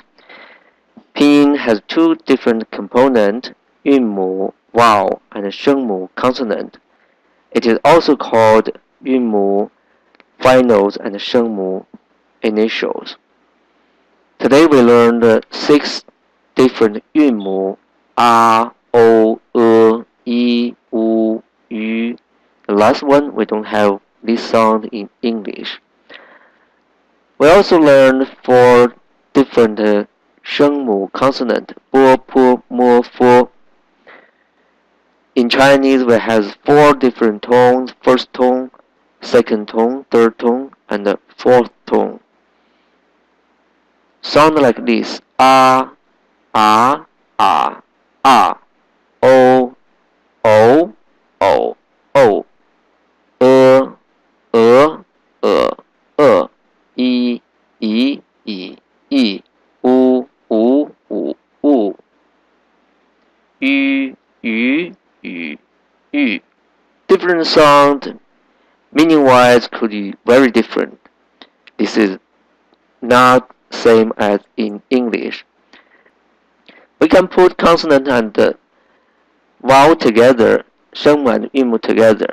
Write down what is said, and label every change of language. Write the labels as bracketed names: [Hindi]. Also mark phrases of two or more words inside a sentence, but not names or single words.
[English] Pinyin has 2 different components, yunmu, vowel, and shengmu, consonant. It is also called yunmu, finals, and shengmu, initials. Today we learned 6 different yunmu, a, o, e, u, yu. The last one, we don't have this sound in English. We also learned 4 different shengmu consonant, bo, po, mo, fo. In Chinese, we have 4 different tones: first tone, second tone, third tone, and the fourth tone. sound like this: [Chinese] ah, ah, ah, ah, o, o, o, o, e, e, e, e, u, u, u, u, ü, ü, ü, ü. [English] Different sound, meaning-wise, could be very different. This is not same as in English. We can put consonant and vowel together, 声母and 韵母 together.